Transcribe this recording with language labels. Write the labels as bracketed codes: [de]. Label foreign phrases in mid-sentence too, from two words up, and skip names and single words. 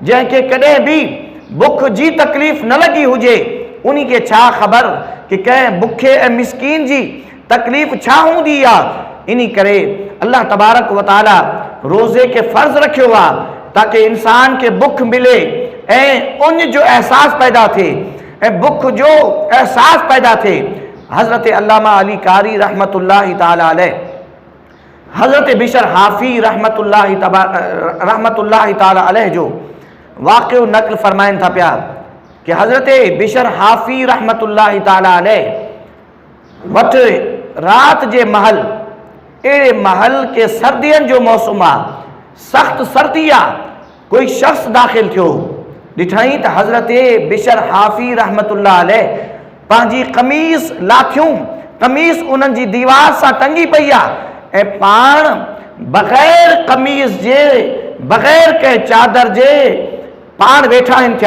[sd] जंहिंखे कॾहिं भी बुख जी तकलीफ़ न लॻी हुजे उनखे छा ख़बर कि कंहिं बुखे ऐं मिस्कीन जी तकलीफ़ छा हूंदी आहे। इन करे [ar] الله تبارك وتعالى [sd] रोज़े के फ़र्ज़ रखियो आहे ताकि इंसान के बुख मिले ऐं उन जो एहसास पैदा थिए ऐं बुख जो एहसास पैदा थिए। हज़रत अल्लामा अली कारी [ar] رحمة الله تعالى عليه, [sd] हज़रत बिशर हाफ़ी [ar] رحمة الله تعالى عليه [sd] जो वाक़ियो नक़ल फरमाइनि था पिया कि हज़रत बिशर हाफ़ी [ar] رحمة الله تعالى عليه [sd] वटि रात जे महल, अहिड़े महल के सर्दियनि जो मौसम आहे, सख़्त सर्दी आहे, कोई शख़्स दाख़िल थियो। ॾिठई त हज़रत बिशर हाफ़ी [ar] رحمة الله عليه [sd] पंहिंजी कमीज़ लाथियूं, कमीज़ उन्हनि जी दीवार सां टंगी पई आहे ऐं पाण बग़ैर कमीज़ जे, बग़ैर कंहिं चादर जे पाण वेठा आहिनि थिया।